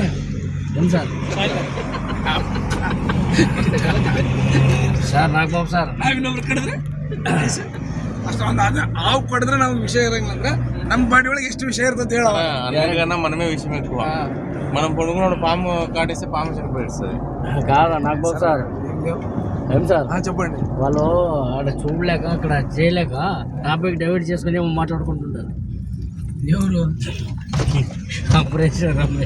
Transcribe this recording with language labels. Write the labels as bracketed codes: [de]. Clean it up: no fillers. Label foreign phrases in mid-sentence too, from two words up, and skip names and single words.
[te] ఏం సార్ సార్ నాకు బాబు సార్ [kn] ಹಾವು ಕಡಿದ್ರೆ ನಮ್ಗೆ ವಿಷಯ ಇರಂಗಿಲ್ಲ. ನಮ್ಮ ಬಾಡಿ ಒಳಗೆ ಎಷ್ಟು ವಿಷಯ ಇರ್ತದೆ ಹೇಳ. [te] అందరికన్నా మనమే విషయం ఎక్కువ. మనం పొడుగునోడు పాము కాటేస్తే పాము చనిపోయిస్తుంది కాదా నాకు బాబు సార్. ఏం సార్ చెప్పండి. వాళ్ళు అక్కడ చూడలేక అక్కడ చేయలేక టాపిక్ డైవర్ట్ చేసుకుని ఏమో మాట్లాడుకుంటుంటారు. ఎవరు ప్రెషర్